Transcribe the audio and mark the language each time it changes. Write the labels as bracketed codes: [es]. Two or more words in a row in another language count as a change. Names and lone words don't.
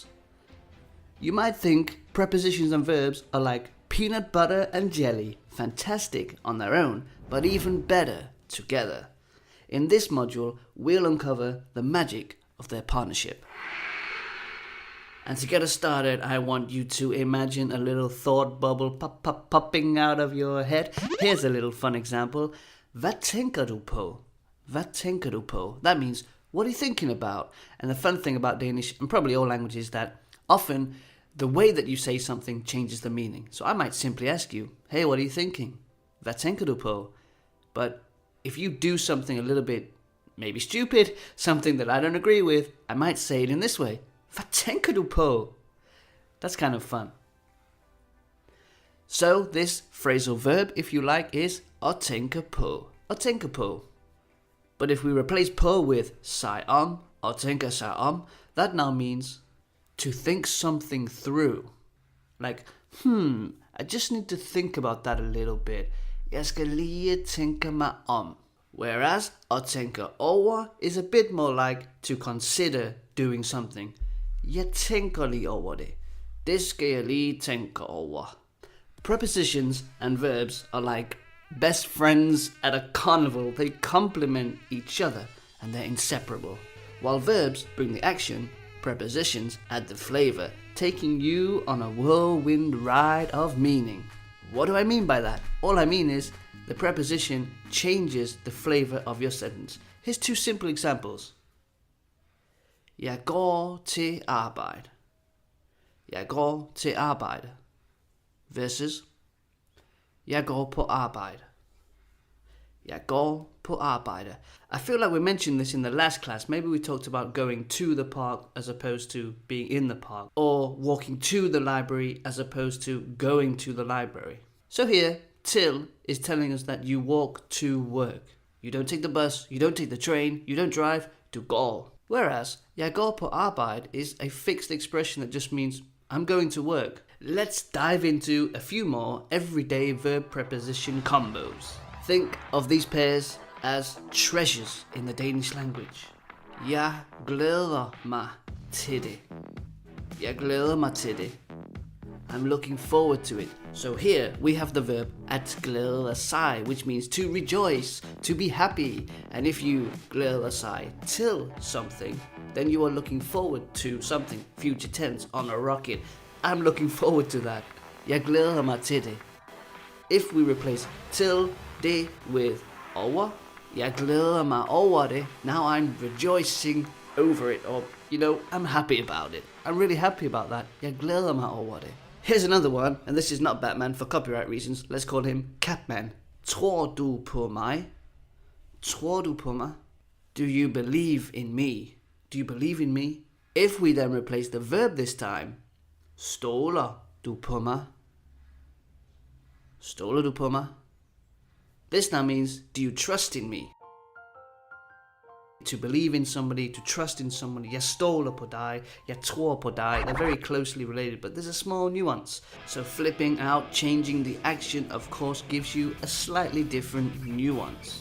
[en] You might think prepositions and verbs are like peanut butter and jelly, fantastic on their own, but even better together. In this module, we'll uncover the magic of their partnership. And to get us started, I want you to imagine a little thought bubble popping out of your head. Here's a little fun example. [da] Hvad tænker du på? Hvad tænker du på? [en] That means, what are you thinking about? And the fun thing about Danish, and probably all languages, is that often the way that you say something changes the meaning. So I might simply ask you, hey, what are you thinking? [da] Hvad tænker du på? [en] But if you do something a little bit, maybe stupid, something that I don't agree with, I might say it in this way. [da] Hvad tænker du på? [en] That's kind of fun. So this phrasal verb, if you like, is [da] at tænke på. At tænke på. [en] But if we replace på with [da] sig om, at tænke sig om, [en] that now means to think something through. Like, I just need to think about that a little bit. [da] Jeg skal lige tænke mig om. [en] Whereas [da] at tænke over [en] is a bit more like to consider doing something. [da] Jeg tænker lige over det. Det skal jeg lige tænke over. [en] Prepositions and verbs are like best friends at a carnival. They complement each other and they're inseparable. While verbs bring the action, prepositions add the flavor, taking you on a whirlwind ride of meaning. What do I mean by that? All I mean is the preposition changes the flavor of your sentence. Here's two simple examples. [da] Jeg går til arbejde. Jeg går til arbejde. Versus jeg går på arbejde. Jeg går på arbejde. [en] I feel like we mentioned this in the last class. Maybe we talked about going to the park as opposed to being in the park. Or walking to the library as opposed to going to the library. So here, till is telling us that you walk to work. You don't take the bus, you don't take the train, you don't drive, [da] du går. [en] Whereas, [da] jeg går på arbejde [en] is a fixed expression that just means I'm going to work. Let's dive into a few more everyday verb-preposition combos. Think of these pairs as treasures in the Danish language. [da] Jeg glæder mig til det. Jeg glæder mig til det. [en] I'm looking forward to it. So here we have the verb [da] at glæde sig, [en] which means to rejoice, to be happy. And if you [da] glæder sig til [en] something, then you are looking forward to something, future tense, on a rocket. I'm looking forward to that. [da] Jeg glæder mig til det. [en] If we replace [da] til det [en] with over, [da] jeg glæder mig over det. [en] Now I'm rejoicing over it, or I'm happy about it. I'm really happy about that. [da] Jeg glæder mig over det. [en] Here's another one, and this is not Batman for copyright reasons. Let's call him Catman. [da] Tror du på mig? Tror du på mig? [en] Do you believe in me? Do you believe in me? If we then replace the verb this time, [da] stoler du på mig? Stoler du på mig? [en] This now means, do you trust in me? To believe in somebody, to trust in somebody. [da] Jeg stoler på dig, jeg tror på dig. [en] They're very closely related, but there's a small nuance. So flipping out, changing the action, of course, gives you a slightly different nuance.